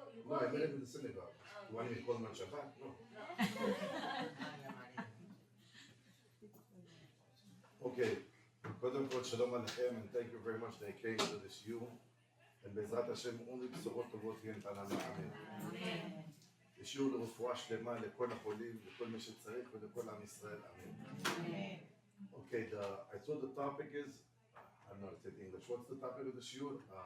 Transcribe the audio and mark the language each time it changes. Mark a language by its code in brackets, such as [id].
[en] No, I met him in the synagogue. You want me to call him on Shabbat? No. Okay. [he] קודם כל, שלום עליכם, [en] and thank you very much that I came to this you. [he] ובעזרת השם, only בשורות טובות תהיינה לנו, אמן. ושיעור לרפואה שלמה לכל החולים, לכל מי שצריך ולכל עם ישראל, אמן. [en] Okay, I thought the topic is, I don't know if it's in English, what's the topic of the shiur?